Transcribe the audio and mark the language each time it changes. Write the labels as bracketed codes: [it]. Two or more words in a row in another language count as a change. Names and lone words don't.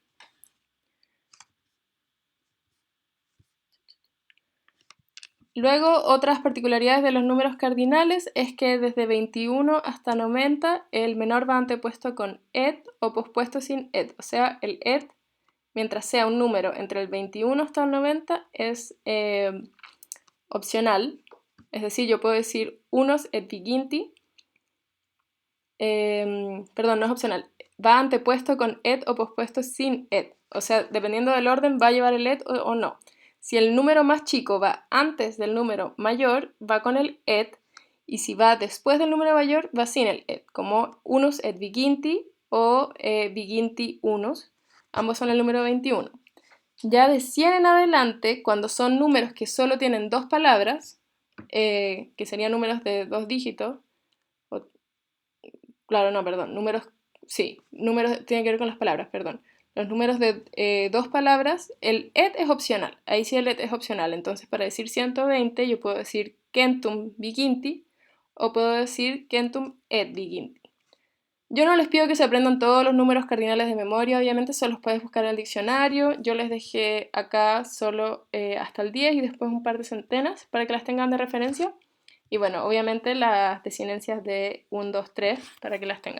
[es] Luego, otras particularidades de los números cardinales es que desde 21 hasta 90 el menor va antepuesto con et o pospuesto sin et, o sea, el et, mientras sea un número entre el 21 hasta el 90, es opcional. Es decir, yo puedo decir [la] unos et viginti, [es] perdón, no es opcional, va antepuesto con et o pospuesto sin et. O sea, dependiendo del orden, va a llevar el et o no. Si el número más chico va antes del número mayor, va con el et, y si va después del número mayor, va sin el et, como [la] unus et viginti [es] o [la] viginti unus. [es] Ambos son el número 21. Ya de 100 en adelante, cuando son números que solo tienen dos palabras, que serían números de dos dígitos, o, claro, no, perdón, números, sí, números tienen que ver con las palabras, perdón. Los números de dos palabras, el et es opcional, ahí sí el et es opcional. Entonces, para decir 120, yo puedo decir [la] centum viginti [es] o puedo decir [la] centum et viginti. [es] Yo no les pido que se aprendan todos los números cardinales de memoria, obviamente solo los puedes buscar en el diccionario. Yo les dejé acá solo hasta el 10 y después un par de centenas para que las tengan de referencia. Y bueno, obviamente las desinencias de 1, 2, 3 para que las tengan.